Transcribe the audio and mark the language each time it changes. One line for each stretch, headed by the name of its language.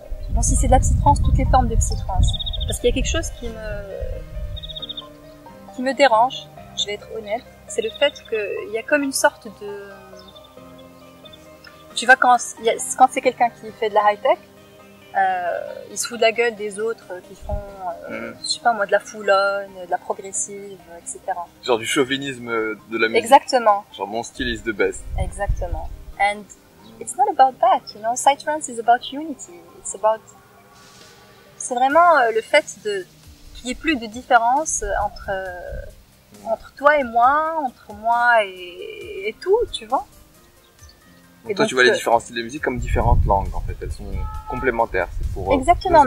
French: Bon, si c'est de la psytrance, toutes les formes de psytrance. Parce qu'il y a quelque chose qui me dérange, je vais être honnête, c'est le fait qu'il y a comme une sorte de... Tu vois, quand c'est quelqu'un qui fait de la high-tech, il se fout de la gueule des autres qui font, je sais pas moi, de la foulonne, de la progressive, etc. Genre du chauvinisme de la musique. Exactement. Genre mon style
English: is the best.
French: Exactement.
English: And it's not about that, you know. Psytrance is about unity.
French: C'est vraiment le fait qu'il n'y ait plus de différence entre toi et moi, entre moi et tout, tu vois. Donc toi, tu vois les différents styles de musique comme différentes langues, en fait. Elles sont complémentaires. C'est pour, exactement,